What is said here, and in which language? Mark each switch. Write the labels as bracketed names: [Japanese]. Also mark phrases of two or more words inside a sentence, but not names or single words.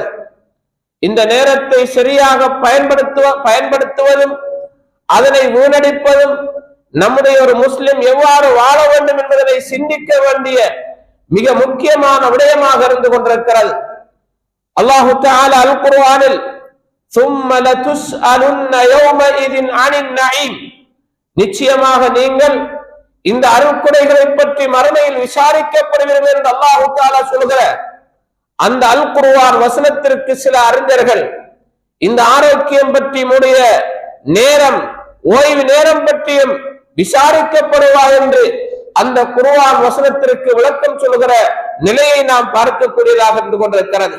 [Tamil] இந்த நேரத்தை சரியாக பயன்படுத்துவதும் அதனை வீணடிப்பதும் நம்முடைய ஒரு முஸ்லிம் எவ்வாறு வாழ வேண்டும் என்பதனை சிந்திக்க வேண்டிய மிக முக்கியமான விடயமாக இருந்து கொண்டிருக்கிறது. [Arabic] الله تعالى [Tamil] அல் குர்ஆனில் [Arabic] ثُمَّ لَتُسْأَلُنَّ يَوْمَئِذٍ عَنِ النَّعِيمِ, [Tamil] நிச்சயமாக நீங்கள் இந்த அருள்கொடைகளை பற்றி மறுமையில் விசாரிக்கப்படுவீர்கள் என்று [Arabic] الله تعالى [Tamil] சொல்கிற அந்த அல் குர்ஆன் வசனத்திற்கு சில அறிஞர்கள் இந்த ஆரோக்கியம் பற்றி முடிய நேரம் ஓய்வு நேரம் பற்றியும் விசாரிக்கப்படுவா என்று அந்த குர்ஆன் வசனத்திற்கு விளக்கம் சொல்கிற நிலையை நாம் பார்க்கக்கூடியதாக இருந்து கொண்டிருக்கிறது.